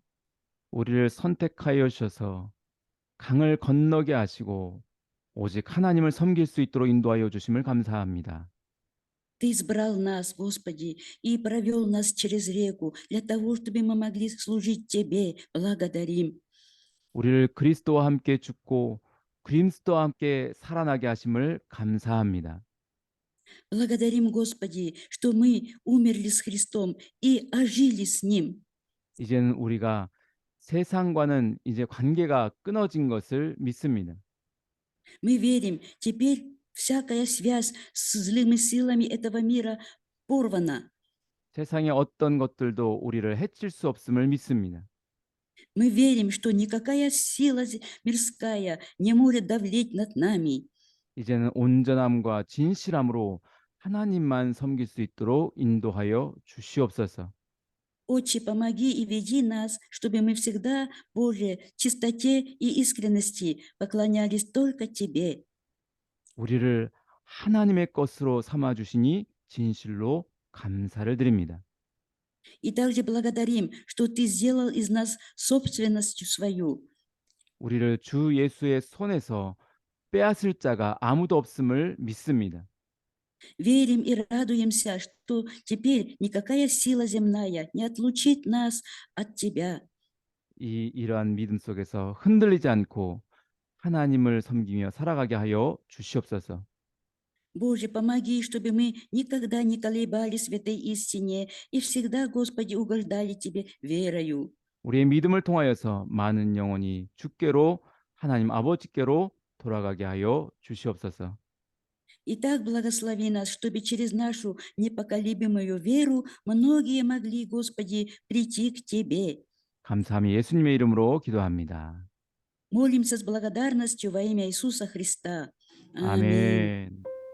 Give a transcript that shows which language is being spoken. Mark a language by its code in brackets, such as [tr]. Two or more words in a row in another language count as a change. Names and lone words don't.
[ko] 우리를 선택하여 주셔서 강을 건너게 하시고 오직 하나님을 섬길 수 있도록 인도하여 주심을 감사합니다. [ru] Ты избрал нас, Господи, и провел нас через реку для того, чтобы мы могли служить Тебе. Благодарим. [ko] 우리를 그리스도와 함께 죽고 그리스도와 함께 살아나게 하심을 감사합니다. [ru] Благодарим, Господи, что мы умерли с Христом и ожили с Ним. [ko] 이제는 우리가 세상과는 이제 관계가 끊어진 것을 믿습니다. [ru] Мы верим, теперь всякая связь с злыми силами этого мира порвана. [ko] 세상의 어떤 것들도 우리를 해칠 수 없음을 믿습니다. [ru] Мы верим, что никакая сила мирская не может давлеть над нами. [ko] 이제는 온전함과 진실함으로 하나님만 섬길 수 있도록 인도하여 주시옵소서. [ru] Отче, помоги и веди нас, чтобы мы всегда, Боже, чистоте и искренности поклонялись только Тебе. [ko] 우리를 하나님의 것으로 삼아 주시니 진실로 감사를 드립니다. [ru] И также благодарим, что Ты сделал из нас собственностью свою. [ko] 우리를 주 예수의 손에서 빼앗을 자가 아무도 없음을 믿습니다. [ru] Верим и радуемся, что теперь никакая сила земная не отлучит нас от Тебя. [ko] 이러한 믿음 속에서 흔들리지 않고 하나님을 섬기며 살아가게 하여 주시옵소서. [ru] Боже, помоги, чтобы мы никогда не колебались в этой истине и всегда, Господи, угождали Тебе верою. [ko] 우리의 믿음을 통하여서 많은 영혼이 주께로 하나님 아버지께로 돌아가게 하여 주시옵소서. [ru] И так благослови нас, чтобы через нашу непоколебимую веру многие могли, Господи, прийти к Тебе. [ko] 감사함이 예수님의 이름으로 기도합니다. [ru] Молимся с благодарностью во имя Иисуса Христа. Аминь. [ko] 아멘.